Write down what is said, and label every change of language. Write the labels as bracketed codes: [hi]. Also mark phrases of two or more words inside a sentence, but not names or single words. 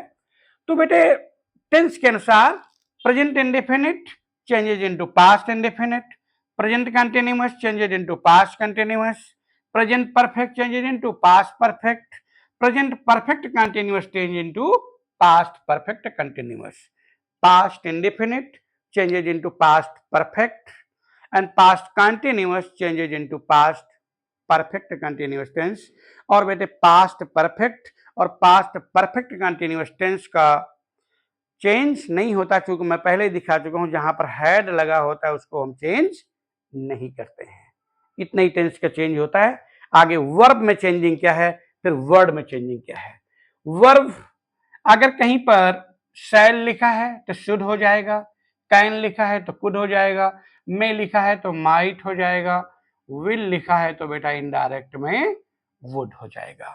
[hi] तो बेटे टेंस के अनुसार [en] present indefinite changes into past indefinite, present continuous changes into past continuous, present perfect changes into past perfect, present perfect continuous change into past perfect continuous, past indefinite changes into past perfect, and past continuous changes into past perfect continuous tense। [hi] और बेटे [en] past perfect और past perfect continuous tense [hi] का चेंज नहीं होता, क्योंकि मैं पहले ही दिखा चुका हूं, जहां पर हैड लगा होता है उसको हम चेंज नहीं करते हैं। इतना ही टेंस का चेंज होता है। आगे वर्ब में चेंजिंग क्या है, फिर वर्ड में चेंजिंग क्या है। वर्ब अगर कहीं पर शैल लिखा है तो शुड हो जाएगा, कैन लिखा है तो कुड हो जाएगा, मे लिखा है तो माइट हो जाएगा, विल लिखा है तो बेटा इनडायरेक्ट में वुड हो जाएगा।